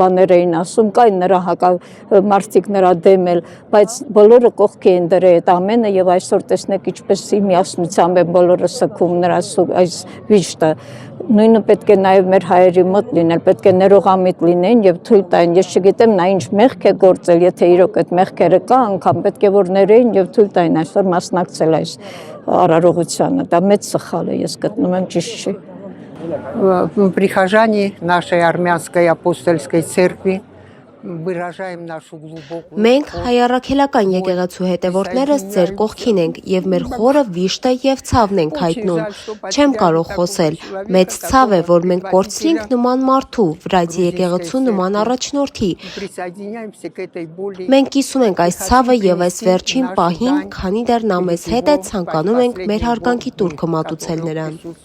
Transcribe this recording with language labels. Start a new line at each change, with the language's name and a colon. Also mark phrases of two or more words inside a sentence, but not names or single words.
Armenian: բաներ էին ասում, կային նրա մարդիկ նրա դեմ էլ, բայց բոլորը կողքի են դրել այդ ամենը եւ այսօր տեսնեք ինչպես միասնությամբ են բոլորը սգում նրա այս վիշտը։ Նույնը պետք է նաև մեր հայերի մոտ լինել, պետք է ներողամիտ լինեն եւ թույլ տային, ես չգիտեմ նա ինչ մեղք է գործել, եթե իրոք այդ մեղքերը կա, անգամ պետք է որ ներեին եւ թույլ տային այսօր մասնակցել այս արարողությանը, դա մեծ սխալ է, ես գտնում եմ ճիշտ չի։
Russian: Прихожане нашей армянской апостольской церкви выражаем нашу глубокую.
Armenian: Մենք հայառաքելական եկեղեցու հետևորդներս ձեր կողքին ենք եւ մեր խորը վիշտը եւ ցավն ենք հայտնում։ Չեմ կարող խոսել։ Մեծ ցավ է, որ մենք կորցրինք նման մարդու, վրայցի եկեղեցու նման առաջնորդի։ Մենք կիսում ենք այս ցավը եւ այս վերջին պահին, քանի դեռ նա մեզ հետ է, ցանկանում ենք մեր հարգանքի տուրքը մատուցել նրան։